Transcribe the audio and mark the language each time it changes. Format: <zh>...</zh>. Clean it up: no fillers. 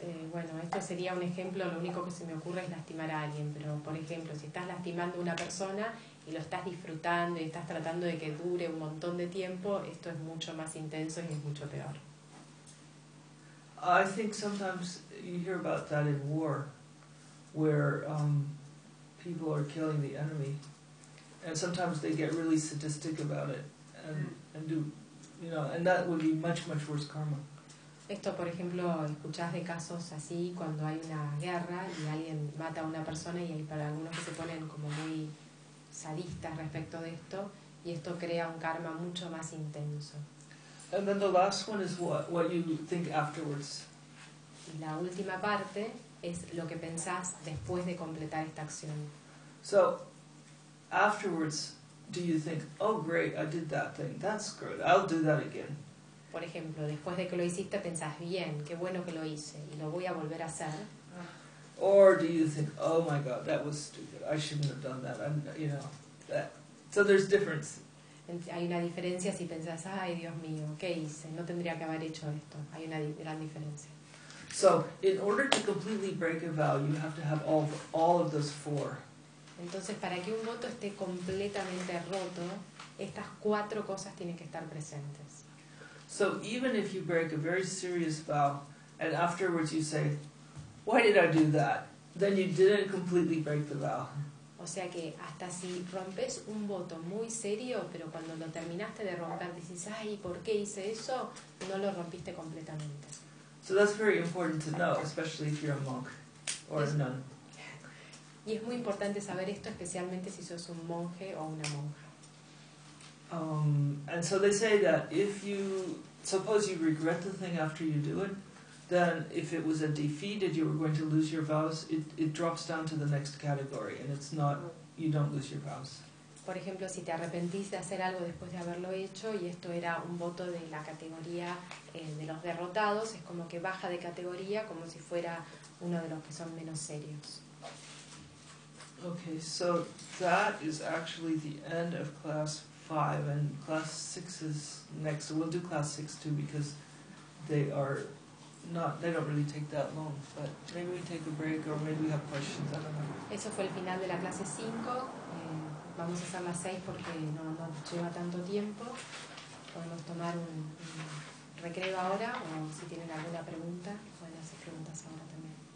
<es>Bueno, esto sería un ejemplo. Lo único que se me ocurre es lastimar a alguien, pero por ejemplo, si estás lastimando a una persona, y lo estás disfrutando y estás tratando de que dure un montón de tiempo, esto es mucho más intenso y es mucho peor.</es> <en>I think sometimes you hear about that in war, where people are killing the enemy, and sometimes they get really sadistic about it, and do, you know, and that would be much, much worse karma.</en> <es>Esto, por ejemplo, escuchás de casos así cuando hay una guerra y alguien mata a una persona y hay para algunos que se ponen como muy sadistas respecto de esto y esto crea un karma mucho más intenso.</es> <en>And then the last one is what you think afterwards.</en> <es>Y la última parte es lo que pensás después de completar esta acción.</es> <en>So, afterwards, do you think, oh great, I did that thing, that's good, I'll do that again.</en> <es>Por ejemplo, después de que lo hiciste, pensás, bien, qué bueno que lo hice, y lo voy a volver a hacer.</es> <en>Or do you think, oh my God, that was stupid, I shouldn't have done that, I'm, you know, that. So there's difference.</en> <es>Hay una diferencia si pensás, ay Dios mío, qué hice, no tendría que haber hecho esto. Hay una gran diferencia.</es> <en>So, in order to completely break a vow, you have to have all of those four.</en> <es>Entonces, para que un voto esté completamente roto, estas cuatro cosas tienen que estar presentes.</es> <en>So even if you break a very serious vow and afterwards you say, why did I do that? Then you didn't completely break the vow.</en> <es>O sea que hasta si rompes un voto muy serio, pero cuando lo terminaste de romper dices, ay, ¿por qué hice eso? No lo rompiste completamente.</es> <en>So that's very important to know, especially if you're a monk or a nun.</en> <es>Y es muy importante saber esto, especialmente si sos un monje o una monja.</es> <en>And so they say that if you, suppose you regret the thing after you do it, then if it was a defeat and you were going to lose your vows, it drops down to the next category and it's not, you don't lose your vows.</en> <es>Por ejemplo, si te arrepentís de hacer algo después de haberlo hecho y esto era un voto de la categoría de los derrotados, es como que baja de categoría como si fuera uno de los que son menos serios.</es> <en>Okay, so that is actually the end of class 5, and class 6 is next. We'll do class 6 too because they don't really take that long, but maybe we take a break or maybe we have questions, I don't know.</en> <es>Eso fue el final de la clase 5. Vamos a hacer la 6 porque no lleva tanto tiempo. Podemos tomar un recreo ahora, o si tienen alguna pregunta pueden hacer preguntas ahora también.</es>